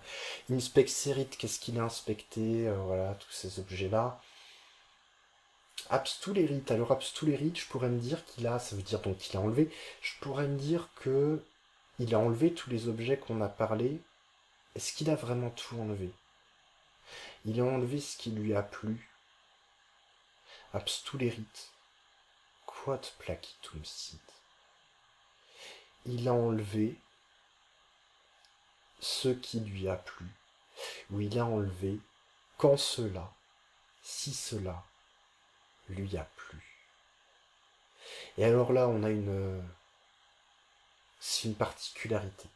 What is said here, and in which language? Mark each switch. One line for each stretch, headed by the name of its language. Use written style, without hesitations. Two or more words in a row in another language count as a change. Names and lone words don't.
French: Inspecserit, qu'est-ce qu'il a inspecté? Voilà, tous ces objets-là. Abstulerit, alors Abstulerit, je pourrais me dire qu'il a, ça veut dire donc qu'il a enlevé, je pourrais me dire que il a enlevé tous les objets qu'on a parlé. Est-ce qu'il a vraiment tout enlevé? Il a enlevé ce qui lui a plu.
Latin: Abstulerit. Quod placitum sit.
French: Il a enlevé ce qui lui a plu. Ou il a enlevé quand cela, si cela lui a plu. Et alors là, on a c'est une particularité.